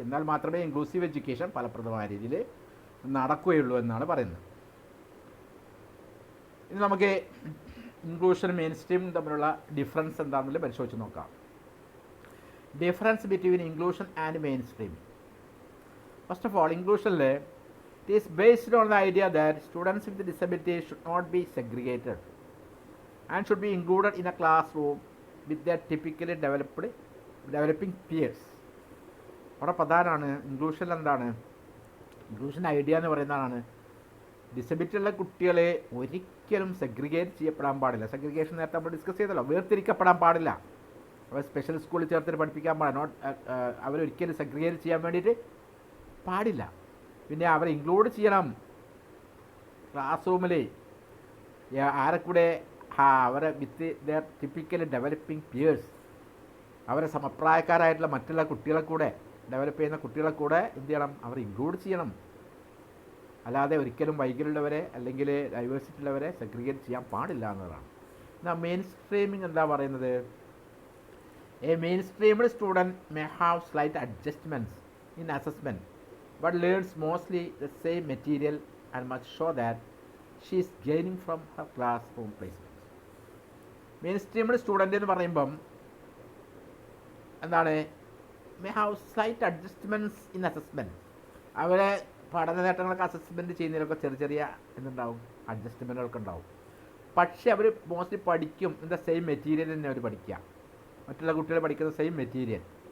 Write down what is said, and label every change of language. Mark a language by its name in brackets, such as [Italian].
[Malayalam] എന്നാൽ മാത്രമേ inclusive education ഫലപ്രദമായ രീതിയിൽ നടക്കുകയുള്ളൂ എന്നാണ് പറയുന്നത്. ഇനി നമുക്ക് ഇൻക്ലൂഷനും മെയിൻ സ്ട്രീമും തമ്മിലുള്ള ഡിഫറൻസ് എന്താണെന്നുള്ളത് പരിശോധിച്ച് നോക്കാം. Difference between inclusion and main stream. [English] First of all, ഇൻക്ലൂഷനിൽ it is based on the idea that students with disabilities should not be segregated and should be included in a classroom with their typically developing peers. [Malayalam] അവിടെ പ്രധാനമാണ് ഇൻക്ലൂഷനിൽ എന്താണ്, inclusion idea എന്ന് പറയുന്നതാണ് disability ഉള്ള കുട്ടികളെ ഒരിക്കലും segregate ചെയ്യപ്പെടാൻ പാടില്ല. സെഗ്രിഗേഷൻ നേരത്തെ നമ്മൾ ഡിസ്കസ് ചെയ്തല്ലോ, വേർതിരിക്കപ്പെടാൻ പാടില്ല. അവർ സ്പെഷ്യൽ സ്കൂളിൽ ചേർത്തിട്ട് പഠിപ്പിക്കാൻ പാടില്ല. അവരൊരിക്കലും സെഗ്രിഗേറ്റ് ചെയ്യാൻ വേണ്ടിയിട്ട് പാടില്ല. പിന്നെ അവരെ ഇൻക്ലൂഡ് ചെയ്യണം ക്ലാസ് റൂമിൽ. ആരെ കൂടെ, അവരെ [English] with their typically developing peers, [Malayalam] അവരെ സമപ്രായക്കാരായിട്ടുള്ള മറ്റുള്ള കുട്ടികളെ കൂടെ, ഡെവലപ്പ് ചെയ്യുന്ന കുട്ടികളെ കൂടെ എന്ത് ചെയ്യണം, അവർ ഇൻക്ലൂഡ് ചെയ്യണം. അല്ലാതെ ഒരിക്കലും വൈകല്യമുള്ളവരെ അല്ലെങ്കിൽ ഡൈവേഴ്സിറ്റി ഉള്ളവരെ സെഗ്രിഗേറ്റ് ചെയ്യാൻ പാടില്ല എന്നതാണ്. എന്നാൽ മെയിൻ സ്ട്രീമിംഗ് എന്താ പറയുന്നത്, [English] A mainstreamed student may have slight adjustments in assessment but learns mostly the same material and must show that she is gaining from her classroom placements. Mainstreamed student [Malayalam] എന്ന് പറയുമ്പം എന്താണ്, [English] May have slight adjustments in assessment. [Malayalam] അവരെ പഠന നേട്ടങ്ങളൊക്കെ assessment ചെയ്യുന്നതിലൊക്കെ ചെറിയ ചെറിയ എന്തുണ്ടാവും, അഡ്ജസ്റ്റ്മെൻറ്റുകളൊക്കെ ഉണ്ടാവും. പക്ഷേ അവർ മോസ്റ്റ്ലി പഠിക്കും എന്താ സെയിം മെറ്റീരിയൽ തന്നെ അവർ പഠിക്കുക, മറ്റുള്ള കുട്ടികൾ പഠിക്കുന്ന സെയിം മെറ്റീരിയൽ.